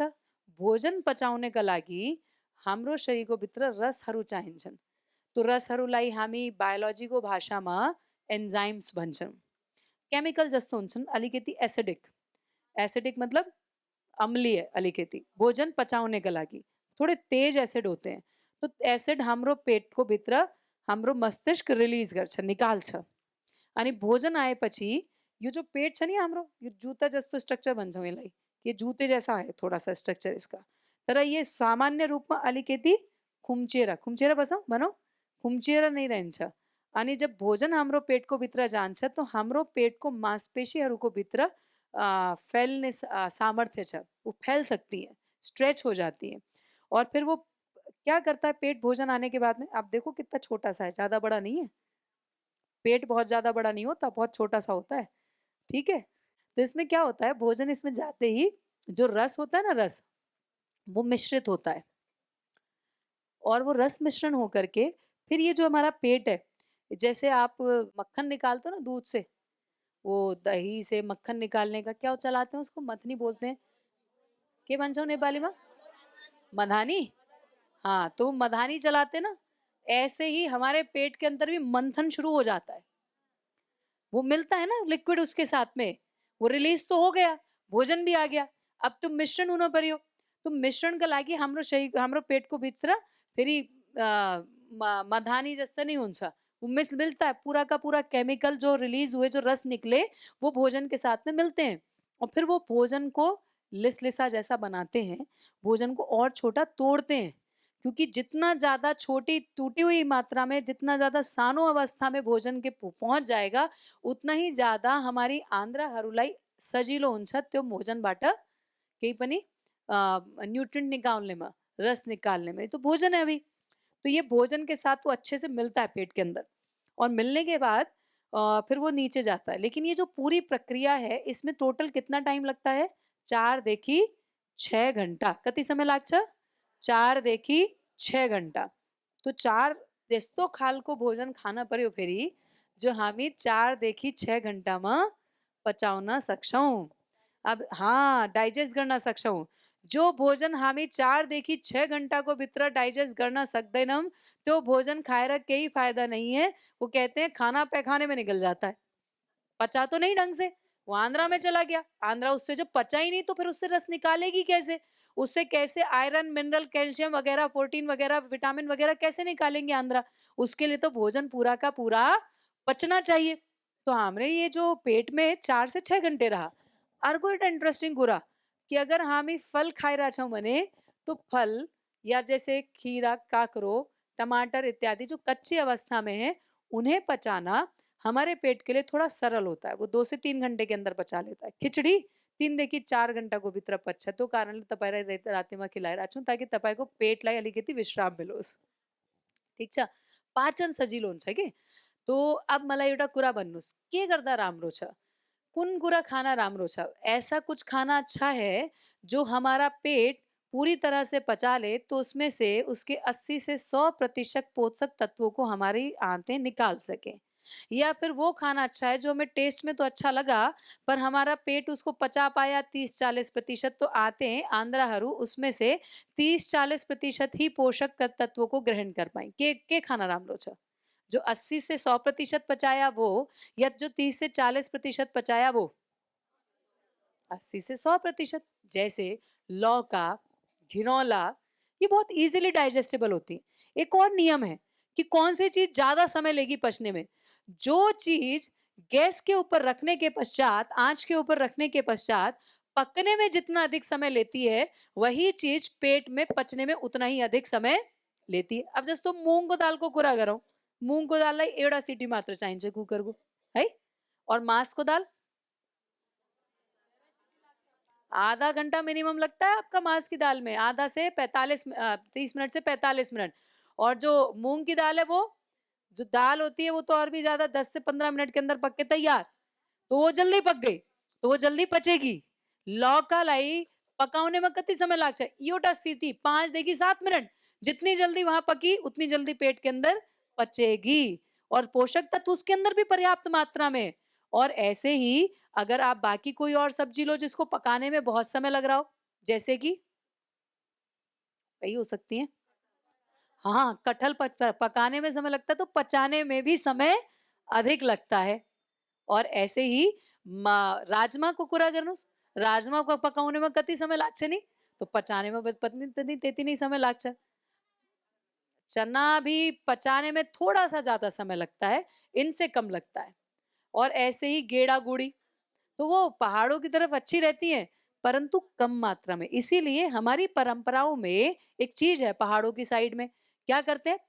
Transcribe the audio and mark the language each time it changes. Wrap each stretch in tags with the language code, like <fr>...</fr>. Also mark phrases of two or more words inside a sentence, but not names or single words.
<ne>भोजन पचाउनेका लागि हाम्रो शरीरको भित्र रसहरू चाहिन्छन्। त्यो रसहरूलाई हामी बायोलोजीको भाषामा एन्जाइम्स भन्छौँ। केमिकल जस्तो हुन्छन्, अलिकति एसिडिक। एसिडिक मतलब अम्लीय अलिकति, भोजन पचाउनेका लागि</ne> <hi>थोड़े तेज एसिड होते हैं।</hi> <ne>तो एसिड हाम्रो पेटको भित्र हाम्रो मस्तिष्क रिलिज गर्छ, निकाल्छ। अनि भोजन आएपछि यो जो पेट छ नि हाम्रो, यो जुत्ता जस्तो स्ट्रक्चर भन्छौँ यसलाई,</ne> <hi>ये जूते जैसा है थोड़ा सा स्ट्रक्चर इसका,</hi> <ne>तर ये सामान्य रूपमा अलिकति खुम्चिएर खुम्चिएर बसौँ भनौँ, खुम्चिएर नै रहन्छ। अनि जब भोजन हाम्रो पेटको भित्र जान्छ तो हाम्रो पेटको मांसपेशीहरूको भित्र फैलने सामर्थ्य छ,</ne> <hi>वो फैल सकती है, स्ट्रेच हो जाती है। और फिर वो क्या करता है पेट भोजन आने के बाद में, आप देखो कितना छोटा सा है, ज़्यादा बड़ा नहीं है। पेट बहुत ज़्यादा बड़ा नहीं होता, बहुत छोटा सा होता है। ठीक है? तो इसमें क्या होता है, भोजन इसमें जाते ही जो रस होता है ना, रस वो मिश्रित होता है। और वो रस मिश्रण होकर के फिर ये जो हमारा पेट है, जैसे आप मक्खन निकालते हो ना दूध से, वो दही से मक्खन निकालने का क्या चलाते हैं उसको, मथनी बोलते हैं,</hi> <ne>के भन्छ</ne> <hi>नेपाली में मधानी। हाँ, तो मधानी चलाते ना, ऐसे ही हमारे पेट के अंदर भी मंथन शुरू हो जाता है। वो मिलता है ना लिक्विड उसके साथ में, वो रिलीज तो हो गया, भोजन भी आ गया।</hi> <ne>अब तुम मिश्रण उनो पर्यो, तुम मिश्रण का लागी हाम्रो शरीर हाम्रो पेटको भित्र फेरि मधानी जस्तो नहीं हुन्छ,</ne> <hi>वो मिलता है पूरा का पूरा केमिकल जो रिलीज हुए, जो रस निकले, वो भोजन के साथ में मिलते हैं। और फिर वो भोजन को लिसलिसा जैसा बनाते हैं, भोजन को और छोटा तोड़ते हैं, क्योंकि जितना ज्यादा छोटी टूटी हुई मात्रा में, जितना ज्यादा सानो अवस्था में भोजन के पहुंच जाएगा, उतना ही ज्यादा हमारी</hi> <ne>आन्द्राहरूलाई सजिलो हुन्छ त्यो भोजनबाट केही पनि</ne> <hi>न्यूट्रिएंट निकालने में, रस निकालने में। तो भोजन है अभी, तो ये भोजन के साथ वो अच्छे से मिलता है पेट के अंदर, और मिलने के बाद फिर वो नीचे जाता है। लेकिन ये जो पूरी प्रक्रिया है, इसमें टोटल कितना टाइम लगता है?</hi> <ne>4 देखी 6 घंटा। कति समय लाग्छ? 4 देखी 6 घंटा। तो 4 त्यस्तो खालको भोजन खान पर्यो फेरि, जो हामी 4 देखि 6 घंटामा पचाउन सक्छौं। अब हाँ, डाइजेस्ट गर्न सक्छौं। जो भोजन हामी 4 देखि 6 घंटाको भित्र डाइजेस्ट गर्न सक्दैनौं, त्यो भोजन खाएर केही फायदा</ne> <hi>नहीं है। वो कहते हैं खाना पैखाने में निकल जाता है, पचा तो नहीं ढंग से, वो आंद्रा में चला गया। आंद्रा उससे जब पचा ही नहीं तो फिर उससे रस निकालेगी कैसे? उससे कैसे आयरन, मिनरल, कैल्शियम वगैरह, प्रोटीन वगैरह, विटामिन वगैरह कैसे निकालेंगे आंद्रा? उसके लिए तो भोजन पूरा का पूरा पचना चाहिए। तो हमरे ये जो पेट में 4 से 6 घंटे रहा।</hi> <ne>अर्को एउटा इंटरेस्टिंग कुरा कि अगर हामी फल खाइरहेका छौँ भने,</ne> <hi>तो फल या जैसे खीरा, काकरो, टमाटर इत्यादि जो कच्ची अवस्था में है, उन्हें पचाना हमारे पेट के लिए थोड़ा सरल होता है। वो 2 से 3 घंटे के अंदर पचा लेता है।</hi> <ne>खिचड़ी 3 देखि 4 घंटाको भित्र पच्छ। त्यो कारणले तपाईँलाई रातिमा खिलाइरहेको छु, ताकि तपाईँको पेटलाई अलिकति विश्राम मिलोस्। ठिक छ? पाचन सजिलो हुन्छ के? तो अब मलाई एउटा कुरा भन्नुहोस्, के गर्दा राम्रो छ? कुन कुरा खाना राम्रो छ?</ne> <hi>ऐसा कुछ खाना अच्छा है जो हमारा पेट पूरी तरह से पचा ले, तो उसमें से उसके 80 से 100% पोषक तत्वों को हमारी आंतें निकाल सकें। या फिर वो खाना अच्छा है जो हमें टेस्ट में तो अच्छा लगा, पर हमारा पेट उसको पचा पाया 30-40%, तो आते आंद्राहरू उसमें से 30-40% ही पोषक तत्वों को ग्रहण कर पाए।</hi> <ne>के खाना राम्रो छ?</ne> <hi>जो 80 से 100% पचाया वो, या जो 30 से 40% पचाया वो? 80 से 100%। जैसे लौका, घिनौला, ये बहुत इजीली डाइजेस्टेबल होती है। एक और नियम है कि कौन सी चीज ज्यादा समय लेगी पचने में। जो चीज गैस के ऊपर रखने के पश्चात, आंच के ऊपर रखने के पश्चात पकने में जितना अधिक समय लेती है, वही चीज पेट में पचने में उतना ही अधिक समय लेती है।</hi> <ne>अब जस्तो मूंग को दाल को कुरा गरौँ, मूंग को दाललाई एउटा सिटी मात्र चाहिन्छ कुकरको,</ne> <hi>है? और मास को दाल आधा घंटा मिनिमम लगता है आपका मास की दाल में, आधा से 30 मिनट से 45 मिनट। और जो मूंग की दाल है, वो जो दाल होती है वो तो और भी ज्यादा 10 से 15 मिनट के अंदर पक के तैयार, तो वो जल्दी पक गई, तो वो जल्दी पचेगी।</hi> <ne>लौकालाई पकाउने में कति समय लाग्छ? एउटा सीटी 5 देखि 7 मिनट।</ne> <hi>जितनी जल्दी वहां पकी, उतनी जल्दी पेट के अंदर पचेगी, और पोषक तत्व उसके अंदर भी पर्याप्त मात्रा में। और ऐसे ही अगर आप बाकी कोई और सब्जी लो जिसको पकाने में बहुत समय लग रहा हो, जैसे कि कई हो सकती है, हाँ, कटहल पकाने में समय लगता है, तो पचाने में भी समय अधिक लगता है। और ऐसे ही</hi> <ne>राजमा को कुरा गर्नुहोस्, राजमा को पकाउने में कति समय लाग्छ नि? तो</ne> <hi>पचाने में</hi> <ne>पनि त्यति नै समय लाग्छ।</ne> <hi>चना भी पचाने में थोड़ा-सा ज़्यादा समय लगता है, इनसे कम लगता है। और ऐसे ही गेड़ा गुड़ी, तो वो पहाड़ों की तरफ अच्छी रहती हैं, परंतु कम मात्रा में। इसीलिए हमारी परंपराओं में एक चीज है, पहाड़ों की साइड में क्या करते हैं?</hi>